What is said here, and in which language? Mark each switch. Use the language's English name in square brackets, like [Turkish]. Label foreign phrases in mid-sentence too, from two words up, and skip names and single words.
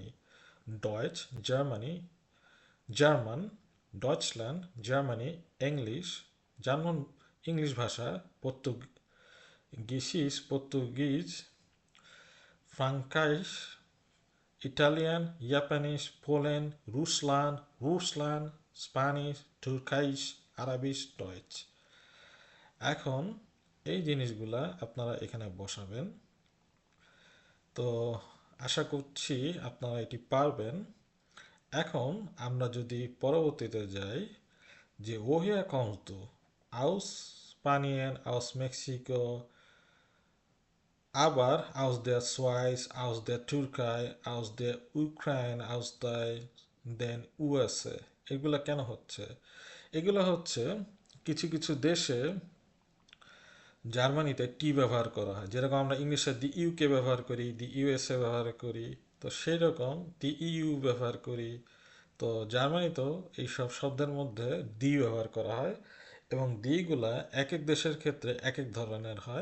[Bangla] ডয়েচ জার্মান, ডয়চল্যান্ড জার্মানি, ইংলিশ ভাষা, পর্তুগিজ, ফ্রাঙ্কাইশ, ইটালিয়ান, জাপানিজ, পোল্যান্ড, রুসলান, স্প্যানিশ, তুর্কাইশ, আরবিশ, ডয়েচ। এখন এই জিনিসগুলা আপনারা এখানে বসাবেন। তো আশা করছি আপনারা এটি পারবেন। এখন আমরা যদি পরবর্তীতে যাই, যে [German] woher kommst du? Aus Spanien, aus Mexiko, আবার aus der Schweiz, aus der Türkei, aus der Ukraine, aus der den USA। [Bangla] এগুলা কেন হচ্ছে? এগুলো হচ্ছে কিছু কিছু দেশে জার্মানিতে টি ব্যবহার করা হয়, যেরকম আমরা ইংলিশে দি ইউকে ব্যবহার করি, দি ইউএসএ ব্যবহার করি, তো সেই রকম দি ইউ ব্যবহার করি। তো জার্মানিতেও এইসব শব্দের মধ্যে দি ব্যবহার করা হয় এবং দিগুলা এক এক দেশের ক্ষেত্রে এক এক ধরনের হয়।